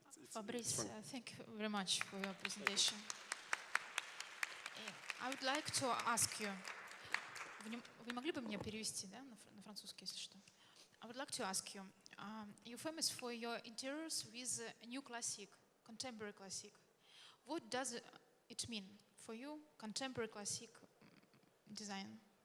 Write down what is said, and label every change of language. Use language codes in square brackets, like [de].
[en] Fabrice, thank you very much for your presentation. I would like to ask you, [ru] вы могли бы мне перевести, да, на французский, если что? [en] I would like to ask you, you're famous for your interiors with new classic, contemporary classic. What does it mean for you, contemporary classic design?